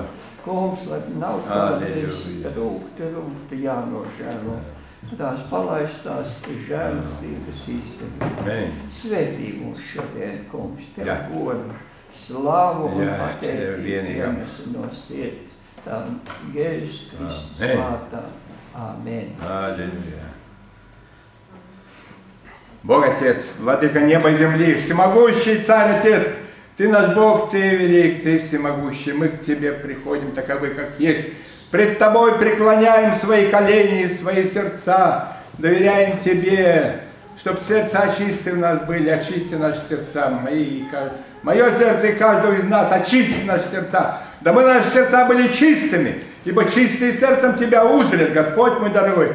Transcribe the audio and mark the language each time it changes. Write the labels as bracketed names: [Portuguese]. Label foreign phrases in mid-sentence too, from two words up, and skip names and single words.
[Latvian] Kungs, lai nav kādreiz rūkti jānožēlo. Tās palaistās žēlastības izdarīt. Svētī mūs šodien, kungs, Tev godu, slavu un pateicību no sirds. Tam Jēzus Kristus vārdā. Amen. [Russian] Аллилуйя. Бог Отец, Владыка неба и земли, всемогущий Царь Отец, Ты наш Бог, Ты велик, Ты всемогущий. Мы к Тебе приходим таковы, как есть. Пред Тобой преклоняем свои колени и свои сердца, доверяем Тебе, чтобы сердца чистые у нас были, очисти наши сердца, мое сердце и каждого из нас, очисти наши сердца, дабы наши сердца были чистыми, ибо чистые сердцем Тебя узрят, Господь мой дорогой.